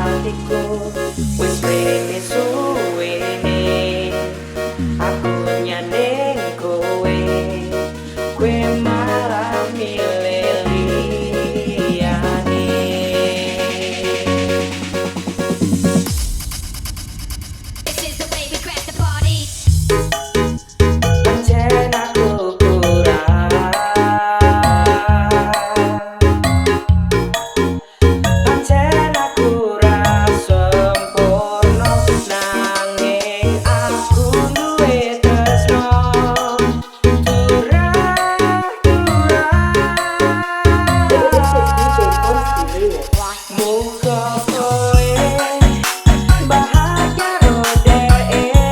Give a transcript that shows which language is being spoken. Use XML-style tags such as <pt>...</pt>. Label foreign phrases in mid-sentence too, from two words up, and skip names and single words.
<jv>hatiku wis rene suwene aku nyandeng kowe kowe malah milih liyane.</jv> <en>This is the way we crack the party.</en> <jv>Pancen aku kurang, pancen aku ra sempurna, nanging aku duwe tresno muga kowe bahagia rodee</jv>